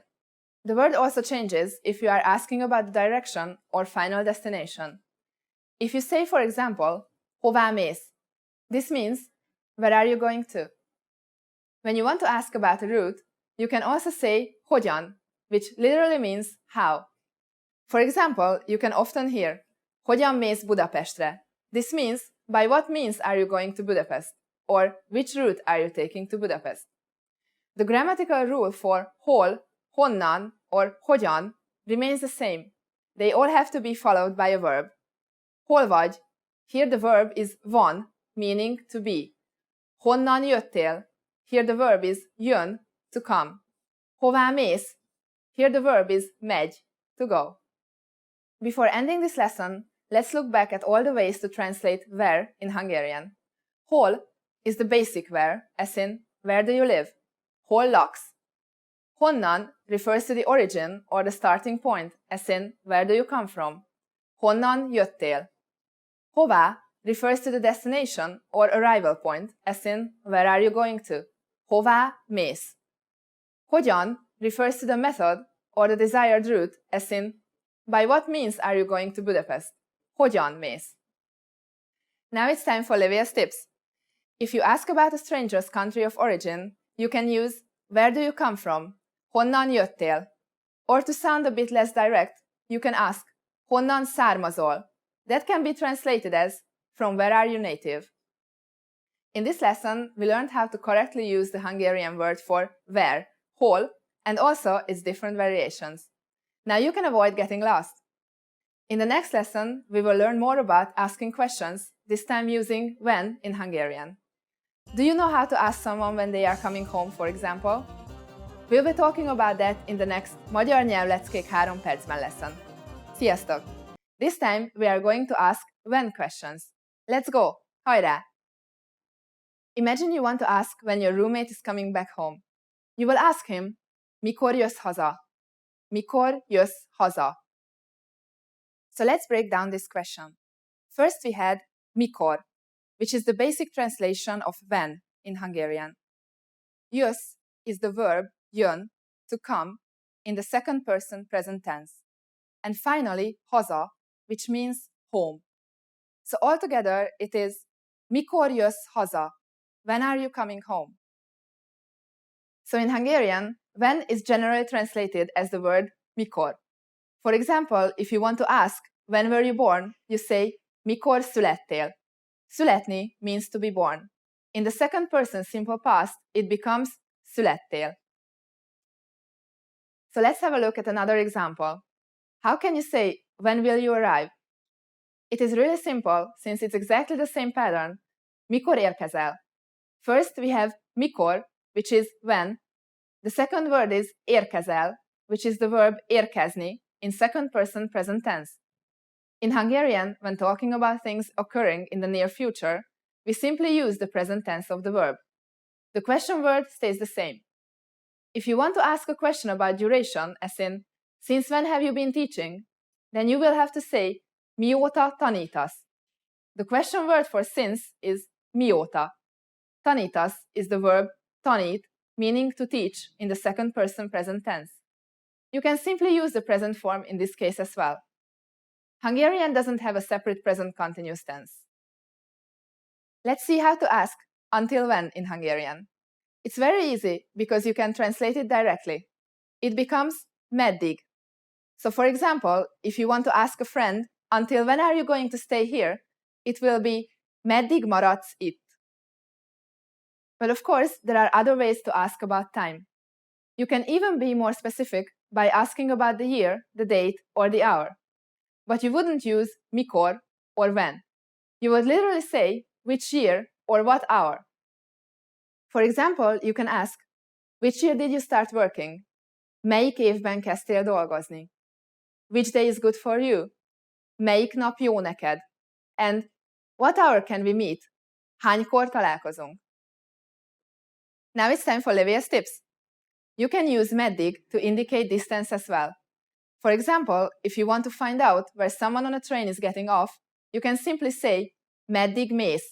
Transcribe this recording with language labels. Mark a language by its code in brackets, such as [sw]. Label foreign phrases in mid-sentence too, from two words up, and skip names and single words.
[en] The word also changes if you are asking about the direction or final destination. If you say, for example, [hu] hová mész, [en] this means where are you going to? When you want to ask about a route, you can also say hogyan, which literally means how. For example, you can often hear [hu] hogyan mész Budapestre. [en] This means by what means are you going to Budapest, or which route are you taking to Budapest. The grammatical rule for hol, honnan, or hogyan remains the same. They all have to be followed by a verb. [hu] Hol vagy, [en] here the verb is van, meaning to be. [hu] Honnan jöttél, [en] here the verb is jön, to come. [hu] Hová mész, [en] here the verb is megy, to go. Before ending this lesson, let's look back at all the ways to translate where in Hungarian. Hol is the basic where, as in where do you live? [hu] Hol laksz. [en] Honnan refers to the origin or the starting point, as in where do you come from? [hu] Honnan jöttél. [en] Hová refers to the destination or arrival point, as in where are you going to? [hu] Hová mész. [en] Hogyan refers to the method or the desired route, as in by what means are you going to Budapest? [hu] Hogyan mész. [en] Now it's time for Livia's tips. If you ask about a stranger's country of origin, you can use where do you come from? [hu] Honnan jöttél. [en] Or to sound a bit less direct, you can ask [hu] honnan származol. [en] That can be translated as from where are you native? In this lesson, we learned how to correctly use the Hungarian word for where, hol, and also its different variations. Now you can avoid getting lost. In the next lesson, we will learn more about asking questions, this time using when in Hungarian. Do you know how to ask someone when they are coming home, for example? We'll be talking about that in the next Magyar Nyelvleckék 3 percben lesson. [hu] Sziasztok! [en] This time, we are going to ask when questions. Let's go! Hajrá! Imagine you want to ask when your roommate is coming back home. You will ask him, [hu] mikor jössz haza? Mikor jössz haza? [en] So let's break down this question. First we had mikor, which is the basic translation of when in Hungarian. Jössz is the verb jön, to come, in the second person present tense. And finally, haza, which means home. So altogether it is [hu] mikor jössz haza? [en] When are you coming home? So in Hungarian, when is generally translated as the word mikor. For example, if you want to ask when were you born, you say [hu] mikor születtél. [en] Születni means to be born. In the second person simple past, it becomes születtél. So let's have a look at another example. How can you say, when will you arrive? It is really simple since it's exactly the same pattern. [hu] Mikor érkezel? [en] First we have mikor, which is when. The second word is érkezel, which is the verb érkezni in second person present tense. In Hungarian, when talking about things occurring in the near future, we simply use the present tense of the verb. The question word stays the same. If you want to ask a question about duration, as in, since when have you been teaching? Then you will have to say, [hu] mióta tanítasz. [en] The question word for since is mióta. Tanítasz is the verb tanít, meaning to teach in the second person present tense. You can simply use the present form in this case as well. Hungarian doesn't have a separate present continuous tense. Let's see how to ask until when in Hungarian. It's very easy because you can translate it directly. It becomes meddig. So for example, if you want to ask a friend, until when are you going to stay here? It will be [hu] meddig maradsz itt. [en] But of course, there are other ways to ask about time. You can even be more specific by asking about the year, the date, or the hour. But you wouldn't use mikor or when. You would literally say which year or what hour. For example, you can ask, which year did you start working? [hu] Melyik évben kezdtél dolgozni? [en] Which day is good for you? [hu] Melyik nap jó neked? [en] And what hour can we meet? [hu] Hánykor találkozunk? [en] Now it's time for Livia's tips. You can use meddig to indicate distance as well. For example, if you want to find out where someone on a train is getting off, you can simply say, [hu] meddig mész.